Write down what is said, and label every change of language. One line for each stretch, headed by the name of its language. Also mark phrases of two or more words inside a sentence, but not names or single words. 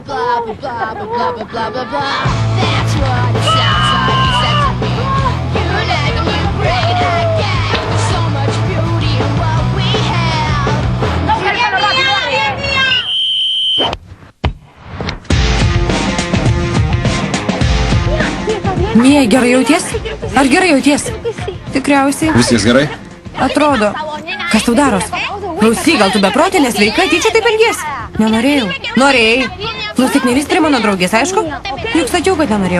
English: Blah, blah, blah, blah, blah, blah, blah, blah, blah. That's what it sounds like you said to me. You nag and you bring it again. So much beauty in what we have.
Lithuanian: Mija, gerai jauties? Ar gerai jauties? Tikriausiai. Viskas gerai? Atrodo. Kas tau daros? Klausyk, gal tu beprotė, nesveika, tyčia taip elgies? Nenorėjau. Norėjai. Klausyk, nelys prie mano draugės, aišku? Juk sakiau, kad nenorėjau.